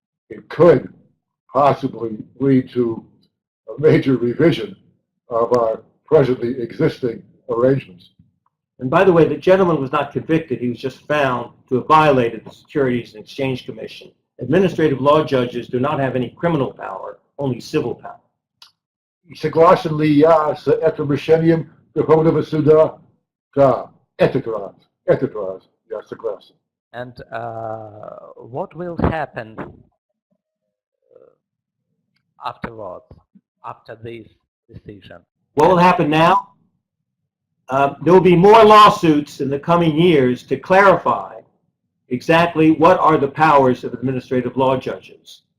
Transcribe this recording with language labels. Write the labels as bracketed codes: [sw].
[en] It could possibly lead to a major revision of our presently existing arrangements. And by the way, the gentleman was not convicted. He was just found to have violated the Securities and Exchange Commission. Administrative law judges do not have any criminal power, only civil power. [ru] Согласен ли я с этим решением Верховного суда? Да, этот раз я согласен. [en] And what will happen afterwards, after this decision? What will happen now? There will be more lawsuits in the coming years to clarify exactly what are the powers of administrative law judges.